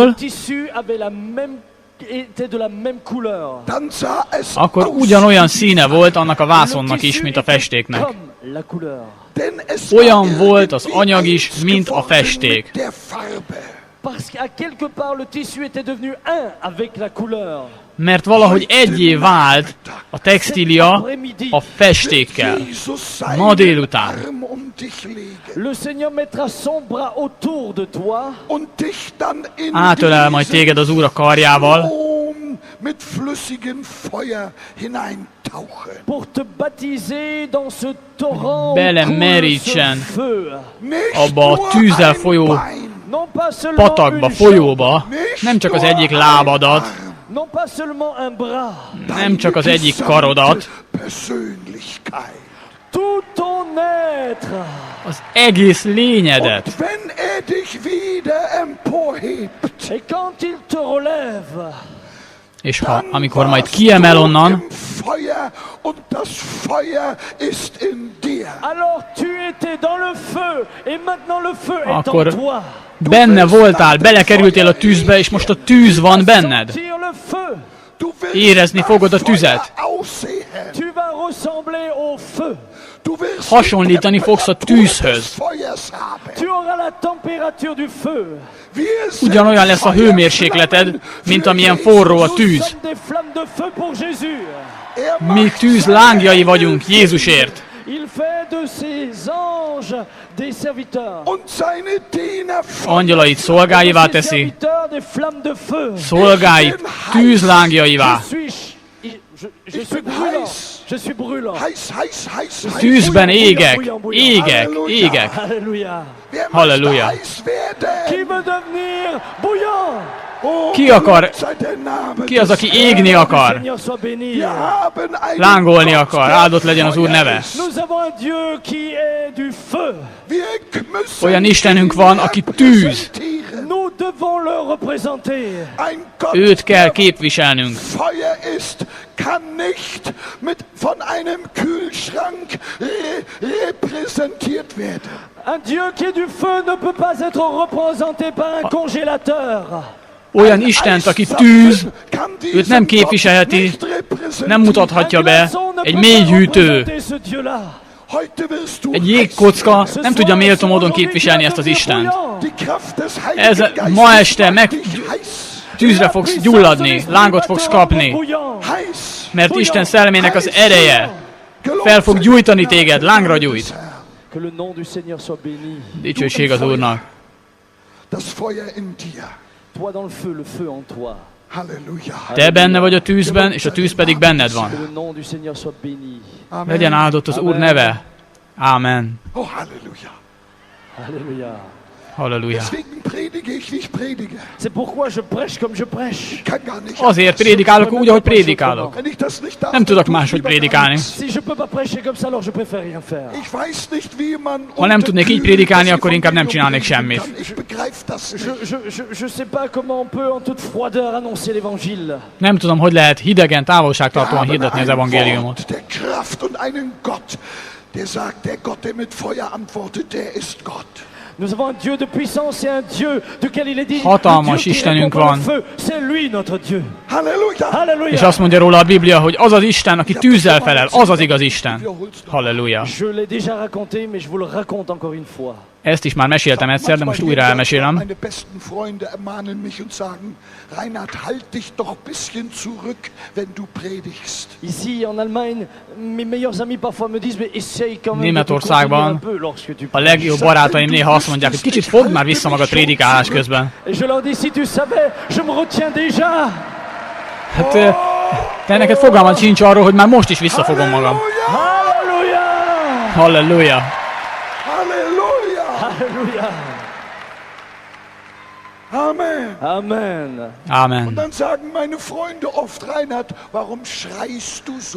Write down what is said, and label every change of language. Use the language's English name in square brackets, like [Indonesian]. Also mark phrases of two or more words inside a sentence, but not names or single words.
[French] le tissu avait était de la même couleur. [German] Dann sah es [Hungarian] akkor [German] aus [Hungarian] ugyanolyan színe volt annak a [French] Le [Hungarian] vászonnak is, [French] tissu [Hungarian] mint a [French] était [Hungarian] festéknek. [French] comme la couleur. [German] denn es [Hungarian] Olyan [German] war [Hungarian] volt az [German] irgendwie [Hungarian] anyag is, [German] eins [Hungarian] mint a [German] geworden [Hungarian] festék. [German] mit der Farbe. [French] Parce qu'à quelque part le tissu était devenu un avec la couleur. [Hungarian] Mert valahogy egyé vált a textília a festékkel. [German] Jesus [Hungarian] Ma [German] seinen [Hungarian] délután [German] Arm um dich legen [French] Le Seigneur mettra son bras autour de toi [German] und dich dann in [Hungarian] átölel majd téged az Úr a karjával, [German] Strom mit flüssigem Feuer hineintauchen. [French] pour te baptiser dans ce torrent où [Hungarian] Bele [French] coule ce [Hungarian] merítsen [French] feu. [German] Nicht [Hungarian] abba a [German] nur [Hungarian] tűzzel [German] ein [Hungarian] folyó [German] Bein, [French] Non pas seulement [Hungarian] patakba, [French] une [Hungarian] folyóba, [German] nicht [Hungarian] nem csak az [German] nur [Hungarian] egyik [German] ein [Hungarian] lábadat, [German] Arm, [French] non pas seulement un bras, [Hungarian] nem csak az egyik [German] gesamte [Hungarian] karodat, [German] Persönlichkeit. [French] tout ton être. [Hungarian] az egész lényedet. [German] Und wenn dich wieder emporhebt, [French] Et quand il te relève, [Hungarian] És [German] dann [Hungarian] amikor majd [German] warst [Hungarian] kiemel [German] du [Hungarian] onnan, [German] im Feuer und das Feuer ist in dir. [French] alors tu étais dans le feu et maintenant le feu est en [Hungarian] Akkor [French] toi. [Hungarian] benne voltál, belekerültél a tűzbe, és most a tűz van benned. [French] Sentir le feu. [German] Du willst [Hungarian] Érezni fogod a [German] nach Feuer [Hungarian] tüzet. [German] aussehen. [French] Tu vas ressembler au feu. [German] Du wirst [Hungarian] Hasonlítani [German] die [Hungarian] fogsz a [German] Temperatur [Hungarian] tűzhöz. [German] des Feuers haben. [French] Tu auras la température du feu. [German] Wir sind [Hungarian] Ugyanolyan lesz a hőmérsékleted, mint amilyen forró a [French] Nous [Hungarian] tűz. [French] sommes des flammes de feu pour Jésus. [German] Er [Hungarian] Mi [German] macht [Hungarian] tűz [German] seine [Hungarian] lángjai vagyunk Jézusért. [French] Il fait de ses anges des serviteurs. [German] und seine Diener [Hungarian] Angyalait szolgáivá [French] Ses [Hungarian] teszi, [French] serviteurs des flammes de feu. [Hungarian] szolgáit tűzlángjaivá. [French] Je suis brûlant. Je suis brûlant. [German] heiß, heiß, heiß, heiß. [Hungarian] Tűzben égek, égek, égek. [French] Alléluia. [German] Wer möchte [Hungarian] Halleluja. [German] heiß werden? [French] Qui veut devenir bouillant? [German] Oh, [Hungarian] Ki akar, [German] sei der Name [Hungarian] ki az, [German] des [Hungarian] aki égni [French] Le [Hungarian] akar, [French] Seigneur soit béni. [German] Wir haben einen [Hungarian] lángolni [German] Gott, [Hungarian] akar, [German] der [Hungarian] áldott legyen az Úr [German] Feuer [Hungarian] neve. [German] ist. [French] Nous avons un Dieu qui est du feu. [German] Wir müssen [Hungarian] Olyan Istenünk van, aki [German] ihn [Hungarian] tűz. [German] repräsentieren. [French] Nous devons le représenter. [German] Ein Gott, [Hungarian] Őt kell [German] der [Hungarian] képviselnünk. [German] Feuer ist, kann nicht von einem Kühlschrank repräsentiert werden. [French] Un Dieu qui est du feu ne peut pas être représenté par un congélateur. [Hungarian] Olyan Istent, aki tűz, [German] Kann [Hungarian] őt [German] diesen [Hungarian] nem [German] Gott [Hungarian] képviselheti, [German] nicht repräsentieren. [Hungarian] nem mutathatja be. Egy mélygyűjtő, [French] Ce Dieu-là. [German] Heute wirst du [Hungarian] egy jégkocka nem tudja méltó módon képviselni ezt az Istent. [German] die Kraft des [Hungarian] Ez [German] Heiligen Geistes [Hungarian] ma este [German] macht [Hungarian] meg [German] dich heiß. [Hungarian] tűzre fogsz gyulladni, lángot fogsz kapni, [German] Heiß. [Hungarian] mert Isten szellemének az ereje fel fog gyújtani téged, lángra gyújt. [French] Que le nom du Seigneur soit béni. [Hungarian] Dicsőség az Úrnak. [German] Das Feuer in dir. [French] Toi dans le feu, le feu en toi. [German] Halleluja. [Hungarian] Te benne vagy a tűzben, és a tűz pedig benned van. [French] Que le nom du Seigneur soit béni. [Hungarian] Legyen áldott az Úr neve. Ámen. [German] Oh, Halleluja. [French] Alléluia. [Hungarian] Halleluja. [German] Deswegen predige ich, wie ich predige. [French] C'est pourquoi je prêche comme je prêche. [German] Ich kann gar nicht. [Hungarian] Azért prédikálok úgy, ahogy prédikálok. [German] Wenn ich das nicht darf, [Hungarian] Nem tudok [German] dann tue ich [Hungarian] máshogy [German] lieber [Hungarian] prédikálni. [German] gar nichts. [French] Si je peux pas prêcher comme ça, alors je préfère rien faire. [German] Ich weiß nicht, wie man [Hungarian] Ha nem tudnék így prédikálni, akkor inkább nem csinálnék [German] Evangelium [Hungarian] semmit. [German] kann. Ich begreife das nicht. [French] Je sais pas comment on peut en toute froideur annoncer l'évangile. [Hungarian] Nem tudom, hogy lehet hidegen, távolságtartóan [German] Wir [Hungarian] hirdetni az [German] haben ein [Hungarian] evangéliumot. [German] Wort der Kraft und einen Gott, der sagt, der Gott, der mit Feuer antwortet, der ist Gott. [French] Nous avons un Dieu de puissance et un Dieu duquel il est dit [Hungarian] Hatalmas [French] le Dieu qui [Hungarian] Istenünk [French] répond par le [Hungarian] van. [French] feu. C'est lui notre Dieu. [German] Halleluja. [French] Alléluia. [Hungarian] És azt mondja róla a Biblia, hogy az az Isten, aki tűzzel felel, az az igaz Isten. Halleluja. [French] Je l'ai déjà raconté, mais je vous le raconte encore une fois. [Hungarian] Ezt is már meséltem egyszer, de most újra elmesélem. [German] Meine besten Freunde ermahnen mich und sagen, Reinhard, halt dich doch ein bisschen zurück, wenn du predigst. [French] Ici en Allemagne, mes meilleurs amis parfois me disent mais essaye quand même de te [Hungarian] Németországban [French] contenir un peu lorsque tu [Hungarian] a [French] prêches. [Hungarian] legjobb barátaim néha azt mondják, hogy kicsit fogd már vissza magad prédikálás közben. [French] Et je leur dis si tu savais, je me retiens déjà. [Hungarian] Hát te neked fogalmad sincs arról, hogy már most is visszafogom magam. [German] Halleluja. [French] Alléluia. [Hungarian] Halleluja. [German] Halleluja. [French] Alléluia. [German] Amen. [French] Amen. [German] Und [Hungarian] Amen. [German] dann sagen meine Freunde oft, Reinhard, warum schreist du so?